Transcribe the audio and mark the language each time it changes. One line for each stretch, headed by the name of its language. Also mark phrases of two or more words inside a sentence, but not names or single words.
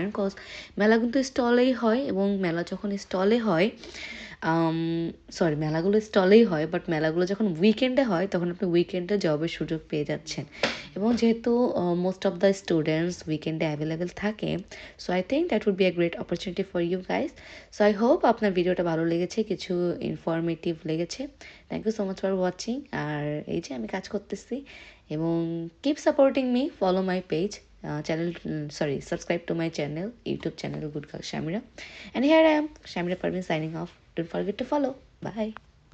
Bangla: কজ মেলা কিন্তু স্টলেই হয় এবং মেলা যখন স্টলে হয় মেলাগুলো স্টলেই হয় বাট মেলাগুলো যখন উইকেন্ডে হয় তখন আপনি উইকেন্ডে জবের সুযোগ পেয়ে যাচ্ছেন। এবং যেহেতু
English: most of the students weekende available থাকে, so I think that would be a great opportunity for you guys. so I hope
Bangla: আপনার ভিডিওটা ভালো লেগেছে, কিছু ইনফরমেটিভ লেগেছে।
English: thank you so much for watching.
Bangla: আর এই যে আমি কাজ করতেছি এবং
English: keep supporting me, follow my page, subscribe to my channel, YouTube channel Good Girl Shamira. And here I am, Shamira Parveen signing off. Don't forget to follow. Bye.